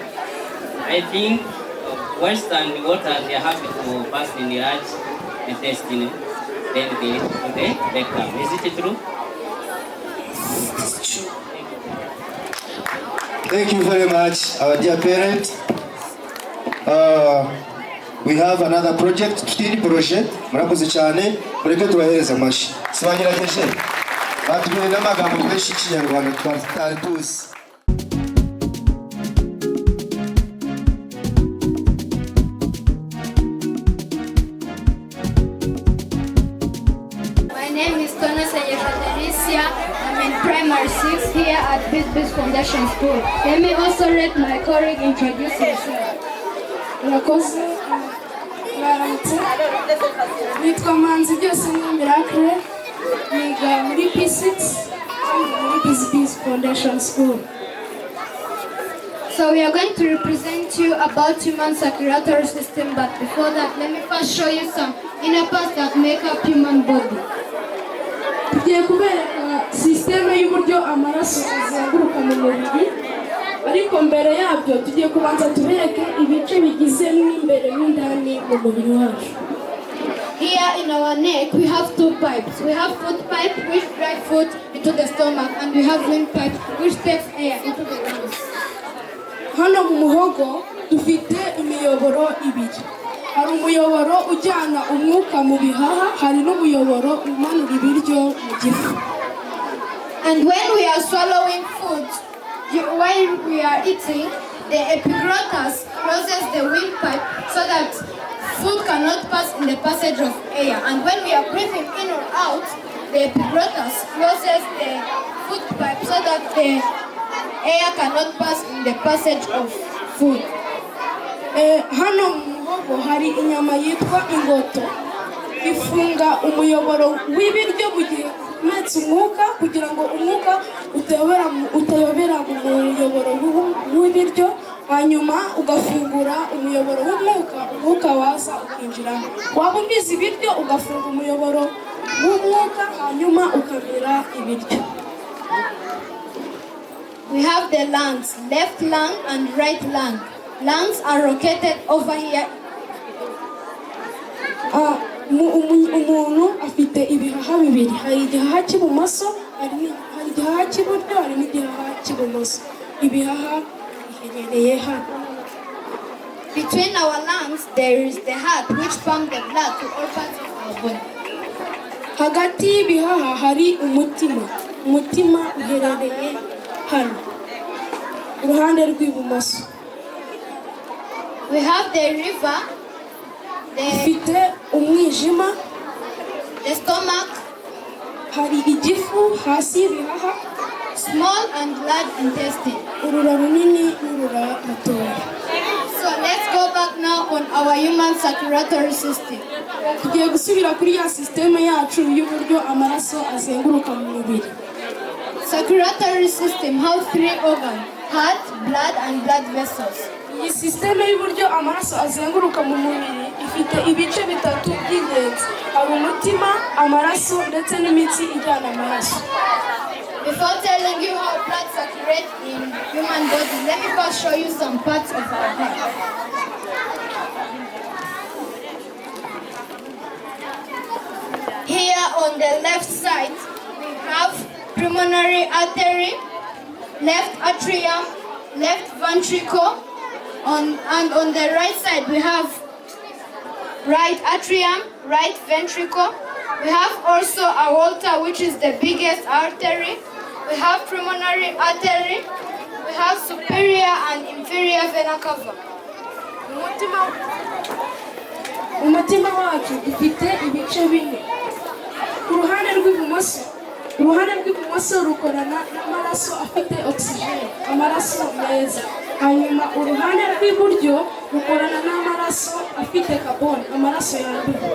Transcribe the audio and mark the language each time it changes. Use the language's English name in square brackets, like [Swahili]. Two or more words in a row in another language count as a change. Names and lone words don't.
[English] I think once and water they have to pass in the large intestine, then they to the rectum. Is it true? Yes, it's true. Thank you very much, our dear parent. We have another project, project. [Kinyarwanda] Murakoze cyane, mureke tubahereza amashi. Sibanyirageje. Batubwiye n'amagambo menshi y'Ikinyarwanda twari tuzi. [English] My name is Tona Sayefadaricia. I'm in primary 6 here at BBFS Foundation School. Let me also let my colleague introduce himself. [Kinyarwanda] Murakoze, mwaramutse, nitwa Manzi byose ni Miracle, niga muri P6 muri BBFS Foundation School. [English] So we are going to represent you about human circulatory system, but before that, let me first show you some inner parts that make up human body. [Kinyarwanda] Tugiye kubereka systeme y'uburyo amaraso azenguruka mu mubiri, ariko mbere yabyo tugiye kubanza tubereke ibice bigize n'imbere n'indani mu mubiri wacu. [English] Here in our neck, we have two pipes. We have food pipe, which drive food into the stomach, and we have wind pipe, which takes air into the lungs. [Kinyarwanda] Hano mu muhogo dufite imiyoboro ibiri. Hari umuyoboro ujyana umwuka mu bihaha, hari n'umuyoboro umanura ibiryo mu gifu. [English] And when we are swallowing food, while we are eating, the epiglottis closes the windpipe so that food cannot pass in the passage of air. And when we are breathing in or out, the epiglottis closes the food pipe so that the air cannot pass in the passage of food. [Kinyarwanda] Hano mu muhogo hari inyama yitwa ingoto, ifunga umuyoboro w'ibiryo mu gihe umetse umwuka kugira ngo umwuka utayobera mu muyoboro w'ibiryo, hanyuma ugafungura umuyoboro w'umwuka, umwuka waza ukinjiramo. Waba umize ibiryo ugafunga umuyoboro w'umwuka hanyuma ukamira ibiryo. [English] We have the lungs, left lung and right lung. Lungs are located over here. [Kinyarwanda] Umuntu afite ibihaha bibiri, hari igihaha cy'ibumoso, hari igihaha cy'iburyo, hari n'igihaha cy'ibumoso. Ibihaha biherereye hano. [English] Between our lungs, there is the heart, which pumps the blood to all parts of our body. [Kinyarwanda] Hagati y'ibihaha hari umutima. Umutima uherereye hano, uruhande rw'ibumoso. [English] We have the liver, [Kinyarwanda] Ifite umwijima, [English] the stomach, [Kinyarwanda] hari igifu hasi y'ibihaha, [English] small and large intestine. [Kinyarwanda] urura runini n'urura rutoya. [English] So let's go back now on our human circulatory system. [Kinyarwanda] Tugiye gusubira kuri ya sisiteme yacu y'uburyo amaraso azenguruka mu mubiri. [English] Circulatory system has 3 organs: heart, blood, and blood vessels. [Kinyarwanda] Iyi sisiteme y'uburyo amaraso azenguruka mu mubiri ifite ibice bitatu by'ingenzi. Hari umutima, amaraso ndetse n'imitsi ijyana amaraso. [English] Before telling you how blood circulates in human body, let me first show you some parts of our heart. Here on the left side, we have pulmonary artery, left atrium, left ventricle, and on the right side we have right atrium, right ventricle. We have also aorta, which is the biggest artery. We have pulmonary artery. We have superior and inferior vena cava. [Kinyarwanda] Umutima wacu ufite ibice bine. Uruhande rw'ibumoso rukorana n'amaraso afite oxygen, amaraso meza. Hanyuma uruhande rw'iburyo rukorana n'amaraso afite carbon, amaraso yanduye.